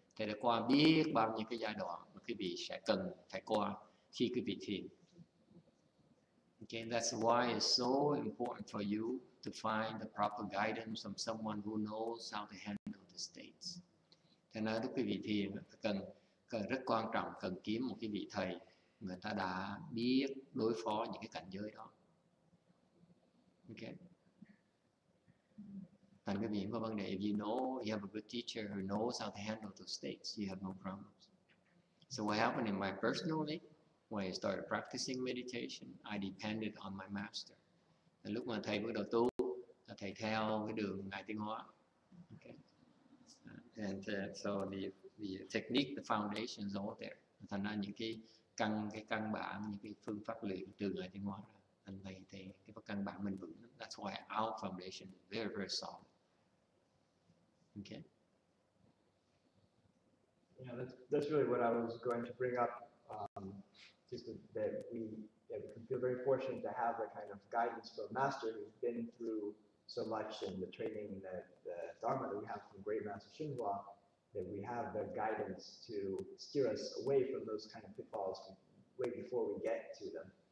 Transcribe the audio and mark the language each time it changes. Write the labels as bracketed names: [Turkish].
[Vietnamese] Thầy đã qua biết bao nhiêu cái giai đoạn mà quý vị sẽ cần phải qua khi quý vị thiền. [English] Okay, that's why it's so important for you to find the proper guidance from someone who knows how to handle the states. [Vietnamese] Thế nên lúc quý vị thiền cần rất quan trọng, cần kiếm một cái vị thầy người ta đã biết đối phó những cái cảnh giới đó. [English] Okay. [Vietnamese] Thành quý vị có vấn đề, [English] if you know you have a good teacher who knows how to handle those states, you have no problems. So what happened in my personally, when I started practicing meditation, I depended on my master. [Vietnamese] Và lúc mà thầy bắt đầu tu, thầy theo cái đường Ngài Tiến Hóa. [English] Okay. And so the technique, the foundation is all there. [Vietnamese] Thành ra những cái căn bản, những cái phương pháp luyện từ Ngài Tiến Hóa ra, thành thầy cái căn bản mình vững. [English] That's why our foundation is very, very solid. Okay. Yeah, that's really what I was going to bring up. Just that we can feel very fortunate to have the kind of guidance from a master who's been through so much in the training, the Dharma that we have from great Master YongHua, that we have the guidance to steer us away from those kind of pitfalls way before we get to them.